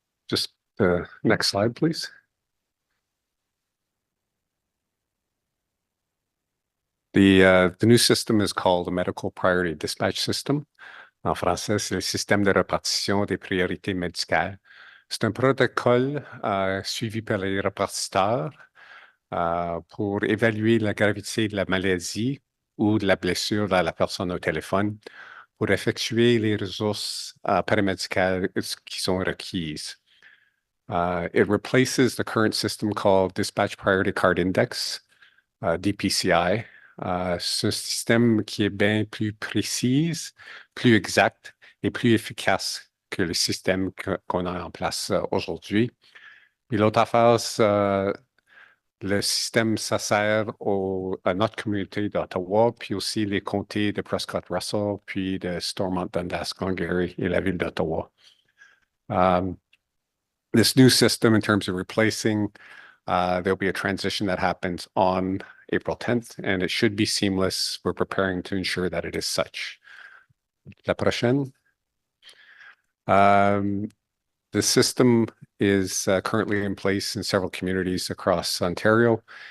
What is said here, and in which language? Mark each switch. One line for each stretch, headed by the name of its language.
English: Just the next slide, please. The new system is called the Medical Priority Dispatch System.
French: En français, c'est le système de répartition des priorités médicales. C'est un protocole suivi par les répartiteurs pour évaluer la gravité de la maladie ou de la blessure de la personne au téléphone pour effectuer les ressources paramédicales qui sont requises.
English: It replaces the current system called Dispatch Priority Card Index, DPCI.
French: C'est un système qui est bien plus précis, plus exact et plus efficace que le système qu'on a en place aujourd'hui. Et l'autre affaire, le système, ça sert à notre communauté d'Ottawa, puis aussi les comtés de Prescott-Russell, puis de Stormont, Dundas, Glengarry et la ville d'Ottawa.
English: This new system, in terms of replacing, there'll be a transition that happens on April 10th, and it should be seamless. We're preparing to ensure that it is such.
French: La prochaine.
English: The system is currently in place in several communities across Ontario.